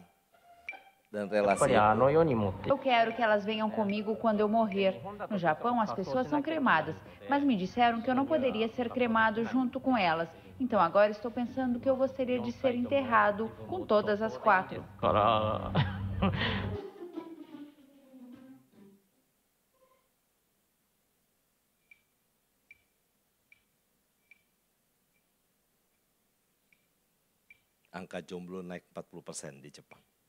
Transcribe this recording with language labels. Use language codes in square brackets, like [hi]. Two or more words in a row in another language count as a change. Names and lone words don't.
[id] Dan relasi [pt] Eu quero que elas venham comigo quando eu morrer. No Japão, as pessoas são cremadas, mas me disseram que eu não poderia ser cremado junto com elas. Então agora estou pensando que eu gostaria de ser enterrado com todas as quatro. [id] angka jomblo naik 40% di Jepang.